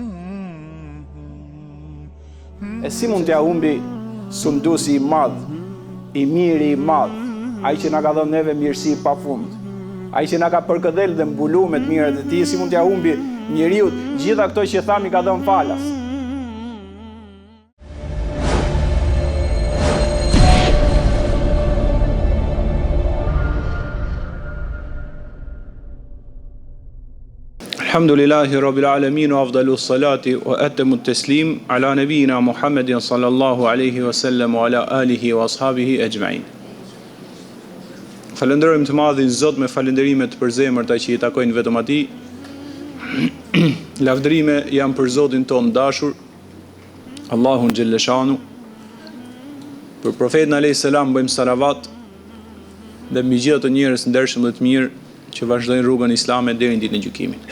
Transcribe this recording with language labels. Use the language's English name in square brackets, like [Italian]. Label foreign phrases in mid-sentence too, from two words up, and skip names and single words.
[Albanian] E si mund t'ja humbi sunduesi i madh, i miri i madh, ai që na ka dhënë neve mirësi pafund, ai që na ka përkëdhel dhe mbulu me të mirat e tij, si mund t'ja humbi njeriu gjitha këto që thami ka dhënë falas? [Arabic] الحمد لله رب العالمين وأفضل الصلاة وأتم التسليم على نبينا محمد صلى الله عليه وسلم وعلى آله وأصحابه أجمعين. [Albanian] Falenderojmë të madhin Zot me falënderime të përzemërta që i takojnë vetëm atij. Lavdërime janë për Zotin ton dashur, Allahun xhelleshanu. Për profetin [Arabic] عليه السلام [Albanian] bëjmë salavat dhe mbi gjithë të njerëz ndershëm dhe të mirë që vazhdojnë rrugën islame deri në ditën e gjykimit.